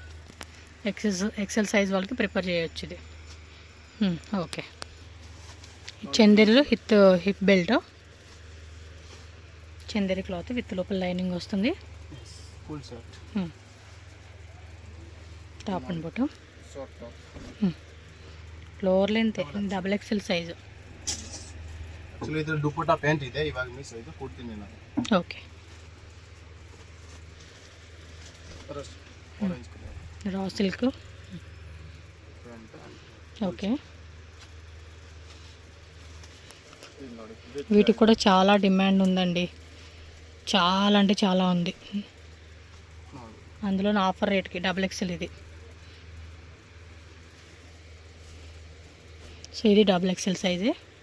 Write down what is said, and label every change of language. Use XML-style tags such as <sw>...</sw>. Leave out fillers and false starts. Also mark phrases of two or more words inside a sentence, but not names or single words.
<en>XL size</en> <te>వాళ్ళకి ప్రిపేర్ చేయొచ్చు ఇది. ఓకే, చందేరిలో</te> <en>hip belt,</en> <te>చందేరి</te> <en>cloth with</en> <te>లోపల లైనింగ్ వస్తుంది.</te> <en>Full shirt, Top and bottom, Short top. Floor length double XL size.</en> <kn>ಆಕ್ಚುಲಿ ಇದ್ರ ದುಪಟ್ಟಾ ಪ್ಯಾಂಟ್ ಇದೆ, ಇವಾಗ ಮಿಸ್ ಆಯ್ತು, ಕೊಡ್ತೀನಿ ನಾನು. ಓಕೆ.</kn> <en>Orange color Raw silk ಪ್ಯಾಂಟ್.</en> <te>ఓకే. వీటికి కూడా చాలా డిమాండ్ ఉందండి, చాలా అంటే చాలా ఉంది. అందులో</te> <en>offer rateకి double XL</en> <te>ఇది. సో ఇది</te> <en>double XL size.</en>